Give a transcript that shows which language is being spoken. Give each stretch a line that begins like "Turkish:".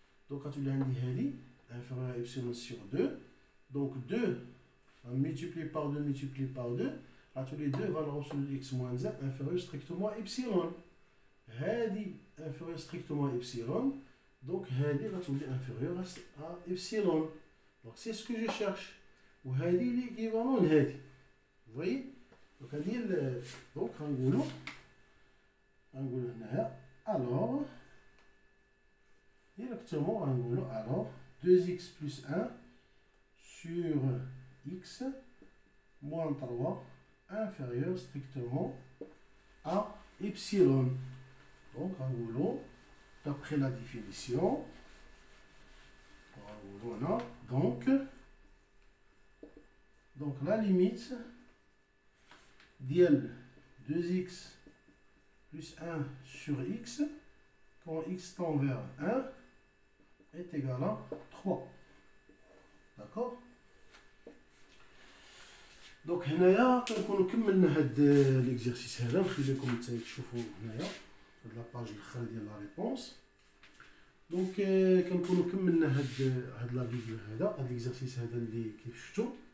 French: Donc quand on a dit inférieur à epsilon sur 2, donc 2 multiplié par 2 multiplié par 2,
Arabic: عطوا لي
French: 2 valeur absolue de x moins 1 inférieur strictement à epsilon.
Arabic: هادي
French: inférieur strictement à epsilon. Donc
Arabic: هادي غتولي
French: inférieur à epsilon. Donc c'est ce que je cherche.
Arabic: وهادي l'équivalent لهادي.
French: Vous voyez? Donc
Arabic: هادي
French: donc
Arabic: غنقولوا هنايا
French: alors directement
Arabic: غنقولوا
French: alors 2x plus 1 sur x moins 3 inférieur strictement à epsilon. Donc
Arabic: غنقولوا
French: d'après la définition voilà donc la limite
Arabic: ديال
French: 2x plus 1 sur x quand x tend vers 1 est égal à 3. D'accord?
Arabic: Donc هنايا كنكونوا كملنا هاد
French: ليكزيرسيس
Arabic: هذا. نخليكم تشوفوا هنايا هاد لاباج الاخرى ديال لا ريبونس. دونك كنكونوا كملنا هاد لا فيديو هذا، هاد ليكزيرسيس هذا اللي كيف شفتوا.